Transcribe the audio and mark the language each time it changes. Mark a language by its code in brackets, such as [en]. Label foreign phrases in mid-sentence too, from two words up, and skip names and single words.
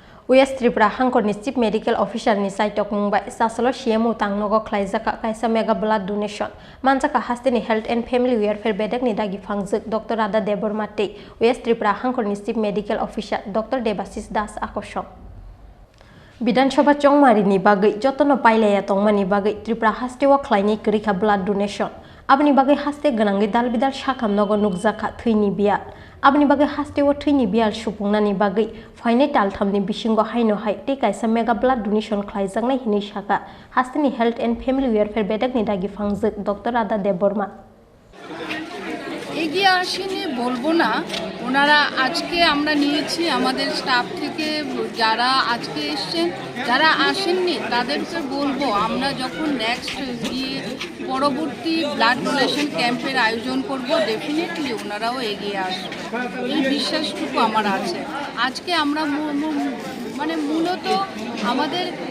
[trp] West Tripura Hangkhorni Chief Medical Officer ni Chaitokmung by Chasalo CMO Tangnogo Khlaijakha kaisa [en] mega blood donation [trp] manjaka hasteni [en] health and family welfare [trp] bedak ni dagi phangjak Dr. Radha Debormate West Tripura Hangkhorni Chief Medical Officer Dr. Debasis Das akosok Bidansabha chongmari ni bagai jotono pailaya tongmani bagai Tripura hastewa khlaini krika [en] blood donation [trp] abni bagai haste ganangi dalbidal sakamnogo nukjaka thini bial abni bagai hastewa thini bial supungnani bagai faine talthamni bisingo haino hai te kaisa [en] mega blood donation [trp] khlaijaknai hini saka hasteni [en] health and family welfare [trp] bedak ni dagi phangjak Dr. Radha Deborma [bn] এগিয়ে আসেনি বলবো না ওনারা আজকে আমরা নিয়েছি আমাদের স্টাফ থেকে যারা আজকে এসেছেন যারা আসেননি তাদেরকে বলবো আমরা যখন নেক্সট গিয়ে পরবর্তী [en] blood donation [bn] ক্যাম্পের আয়োজন করব ডেফিনেটলি ওনারাও এগিয়ে আসবে এই বিশ্বাসটুকু আমার আছে আজকে আমরা মানে মূলত আমাদের